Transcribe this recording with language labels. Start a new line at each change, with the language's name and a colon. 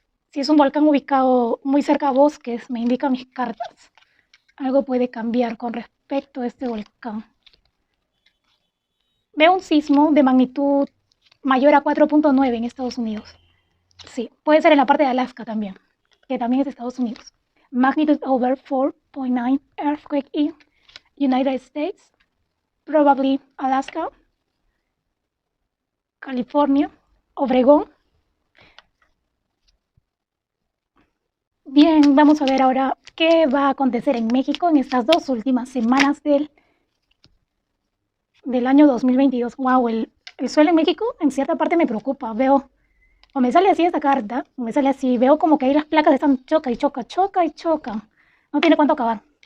Spanish: Si es un volcán ubicado muy cerca a bosques, me indican mis cartas. Algo puede cambiar con respecto a este volcán. Veo un sismo de magnitud mayor a 4.9 en Estados Unidos. Sí, puede ser en la parte de Alaska también, que también es de Estados Unidos.
English: Magnitude over 4.9 earthquake in United States, probably Alaska, California, Obregón.
Spanish: Bien, vamos a ver ahora qué va a acontecer en México en estas 2 últimas semanas del año 2022. Wow, el suelo en México en cierta parte me preocupa. Veo, o me sale así esta carta, o me sale así, veo como que ahí las placas están choca y choca, choca y choca. No tiene cuánto acabar.